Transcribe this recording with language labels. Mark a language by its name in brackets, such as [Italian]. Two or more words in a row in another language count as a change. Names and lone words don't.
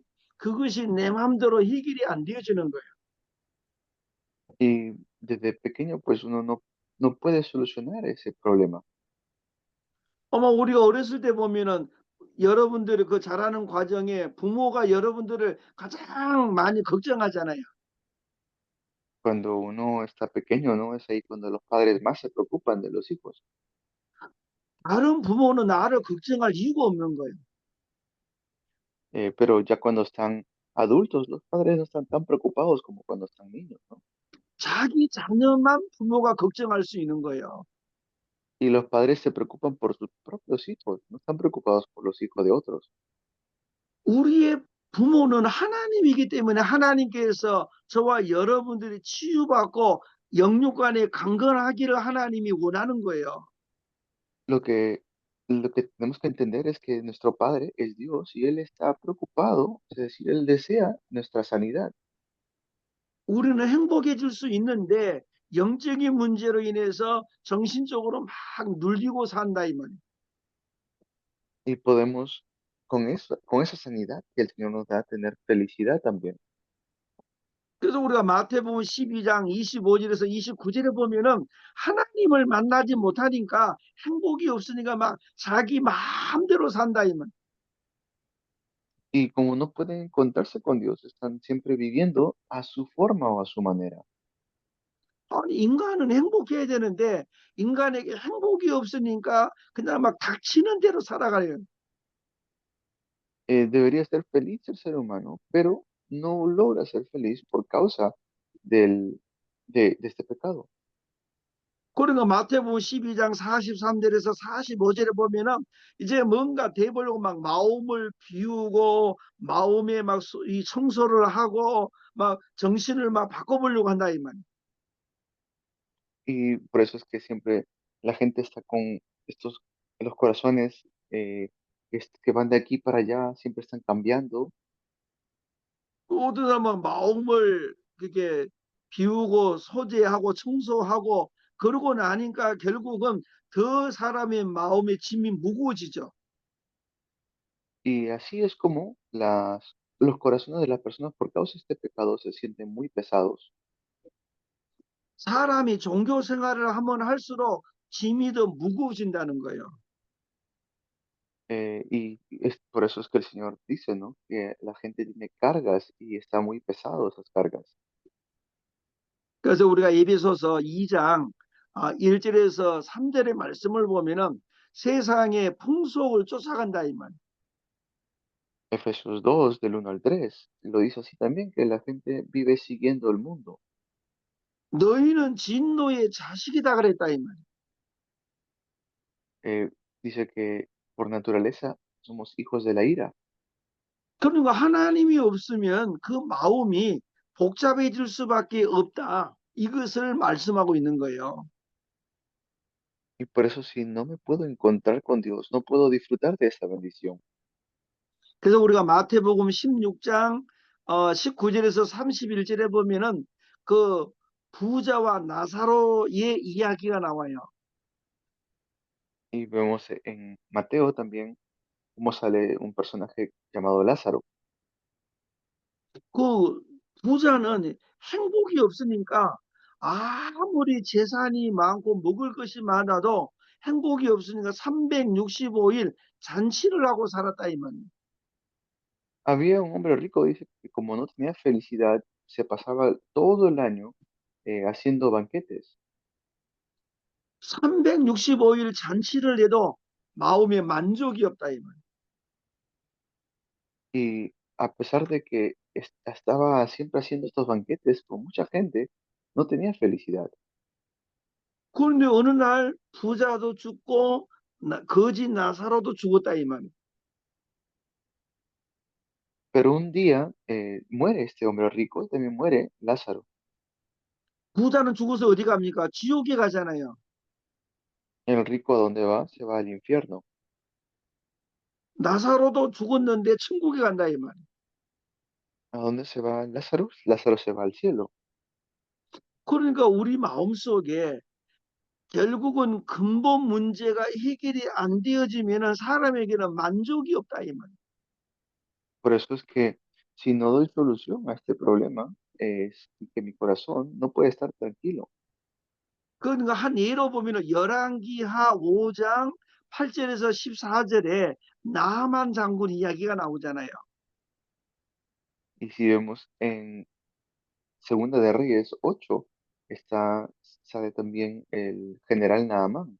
[Korean] 그것이 내 마음대로 해결이 안 되어지는 거예요. [Spanish] Y desde pequeño, pues uno no puede solucionar ese problema. [Korean] 아마 우리가 어렸을 때 보면은 여러분들이 그 자라는 과정에 부모가 여러분들을 가장 많이 걱정하잖아요. [Spanish] Cuando uno está pequeño, ¿no? Es ahí cuando los padres más se preocupan de los hijos. [Korean] 다른 부모는 나를 걱정할 이유가 없는 거예요. [Spanish] Pero ya cuando están adultos, los padres no están tan preocupados como cuando están niños, ¿no? [Korean] 자기 자녀만 부모가 걱정할 수 있는 거예요. [Spanish] Y los padres se preocupan por sus propios hijos, no están preocupados por los hijos de otros. [Korean] 우리의 부모는 하나님이기 때문에 하나님께서 저와 여러분들이 치유받고 영육간에 강건하기를 하나님이 원하는 거예요. [Spanish] Lo que, lo que tenemos que entender es que nuestro Padre es Dios y Él está preocupado, es decir, Él desea nuestra sanidad. [Korean] 우리는 행복해질 수 있는데 영적인 문제로 인해서 정신적으로 막 눌리고 산다 이 말이에요. [Spanish] Y podemos, con esa sanidad que el Señor nos da, tener felicidad también. [Korean] 그래서 우리가 마태복음 12장 25절에서 29절에 보면은 하나님을 만나지 못하니까 행복이 없으니까 막 자기 마음대로 산다 이 말. [Spanish] Y como no pueden encontrarse con Dios, están siempre viviendo a su forma o a su manera. [Korean] 아니 인간은 행복해야 되는데 인간에게 행복이 없으니까 그냥 막 닥치는 대로 살아가요. [Spanish] Debería ser feliz el ser humano, pero no logra ser feliz por causa del, de este pecado. [Korean] 그러니까 마태복음 12장 43절에서 45절에 보면은 이제 뭔가 되보려고 막 마음을 비우고 마음에 막 이 청소를 하고 막 정신을 막 바꿔보려고 한다 이 말이에요. [Spanish] Y por eso es que siempre la gente está con estos, los corazones que van de aquí para allá, siempre están cambiando. [Korean] 또 어떤 사람은 마음을 그렇게 비우고 소재하고 청소하고 그러고 나니까 결국은 더 사람의 마음의 짐이 무거워지죠. [Spanish] Y así es como los corazones de las personas por causa de este pecado se sienten muy pesados. [Korean] 사람이 종교 생활을 하면 할수록 짐이 더 무거워진다는 거예요. [Spanish] Y es por eso es que el Señor dice, ¿no? Que la gente tiene cargas y está muy pesado esas cargas. [Korean] 그래서 우리가 에베소서 2장 1절에서 3절의 말씀을 보면은 세상의 풍속을 쫓아간다 이 말. [Spanish] Efesios 2 del 1 al 3 lo dice así también, que la gente vive siguiendo el mundo. [Korean] 너희는 진노의 자식이다 그랬다 이 말. [Spanish] Eh, Dice que por naturaleza somos hijos de la ira. [Korean] 그러니까 하나님이 없으면 그 마음이 복잡해질 수밖에 없다. 이것을 말씀하고 있는 거예요. [Spanish] Y por eso si no me puedo encontrar con Dios, no puedo disfrutar de esa bendición. [Korean] 그래서 우리가 마태복음 16장 19절에서 31절에 보면은 그 부자와 나사로의 이야기가 나와요. [Spanish] Y vemos en Mateo también cómo sale un personaje llamado Lázaro. [Korean] 그 부자는 행복이 없으니까 아무리 재산이 많고 먹을 것이 많아도 행복이 없으니까 365일 잔치를 하고 살았다 이 말이에요. [Spanish] Había un hombre rico, dice, que como no tenía felicidad, se pasaba todo el año haciendo banquetes. [Korean] 365일 잔치를 해도 마음에 만족이 없다 이 말이에요. [Spanish] Y a pesar de que estaba siempre haciendo estos banquetes con mucha gente, no tenía felicidad. [Korean] 그런데 어느 날 부자도 죽고 거지 나사로도 죽었다 이 말이에요. [Spanish] Pero un día muere este hombre rico y también muere Lázaro. [Korean] 부자는 죽어서 어디 갑니까? 지옥에 가잖아요. [Spanish] El rico a dónde va, se va al infierno. [Korean] 나사로도 죽었는데 천국에 간다 이 말이에요. [Spanish] ¿A dónde se va Lázaro? Lázaro se va al cielo. [Korean] 그러니까 우리 마음속에 결국은 근본 문제가 해결이 안 되어지면 사람에게는 만족이 없다 이 말. [Spanish] Por eso es que si no doy solución a este problema, es que mi corazón no puede estar tranquilo. [Korean] 그러니까 한 예로 보면은 열왕기하 5장 8절에서 14절에 나만 장군 이야기가 나오잖아요. [Spanish] Y si vemos en Segunda de Reyes 8, sale también el general Naamán.